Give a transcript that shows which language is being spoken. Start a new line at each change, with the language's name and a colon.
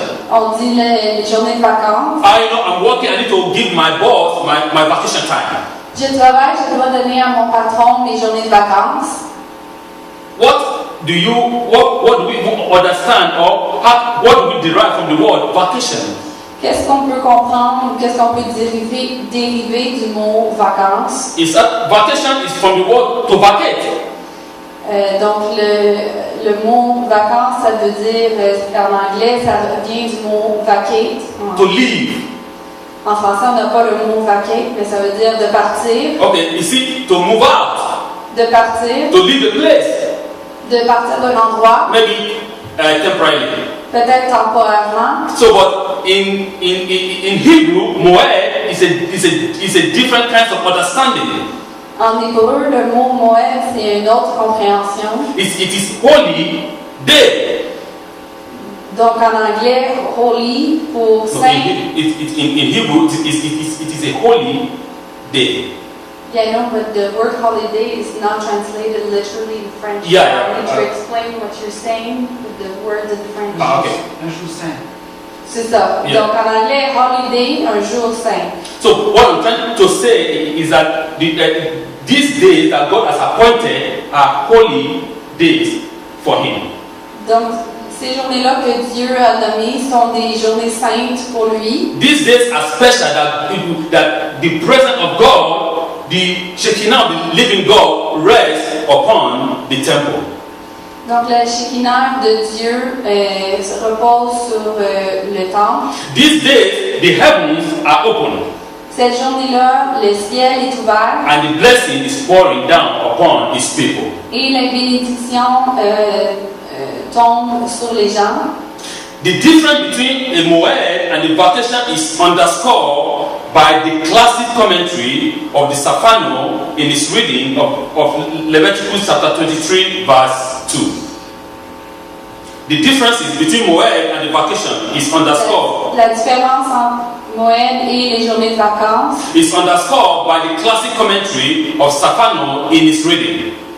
French: On dit les journées de vacances.
English: I'm working, I need to give my boss my vacation time.
French: Je travaille, je dois donner à mon patron mes journées de vacances.
English: What do we understand, or what do we derive from the word vacation?
French: Qu'est-ce qu'on peut comprendre, qu'est-ce qu'on peut dériver du mot vacances?
English: Is that vacation is from the word to vacate.
French: Donc le mot vacances, ça veut dire, en anglais, ça vient du mot vacate.
English: To leave.
French: En français, on n'a pas le mot vacate, mais ça veut dire de partir.
English: Okay, you see, to move out.
French: De partir.
English: To leave the place.
French: De partir d'un endroit.
English: Maybe temporarily.
French: Peut-être temporairement.
English: So, but in Hebrew, moed is a different kind of understanding.
French: En hébreu, le mot moed, c'est une autre compréhension.
English: It is holy day.
French: Donc en anglais, holy pour
English: No,
French: saint.
English: in Hebrew, it is a holy day. Yeah, no, but the word holiday is not translated literally in French. Yeah, I need to explain what you're saying with the words in French. Okay.
French: Un jour saint. C'est ça.
English: Yeah.
French: Donc en anglais, holiday, un jour saint.
English: So what I'm trying to say is that these days that God has appointed are holy days for Him.
French: Donc ces journées-là que Dieu a nommées sont des journées saintes pour lui.
English: These days are special that the presence of God, the Shekinah of the living God, rests upon the temple.
French: Donc la Shekinah de Dieu se repose sur le temple.
English: These days the heavens are open
French: Cette journée-là, le ciel est ouvert
English: and the blessing is pouring down upon His people.
French: et la bénédiction tombe sur les gens.
English: The difference between a moed and a vacation is underscored by the classic commentary of the Safano in his reading of Leviticus chapter 23 verse 2. The differences between moed and the vacation is underscored.
French: La différence entre Moed et les journées de vacances
English: Is underscored by the classic commentary of Safano in his reading.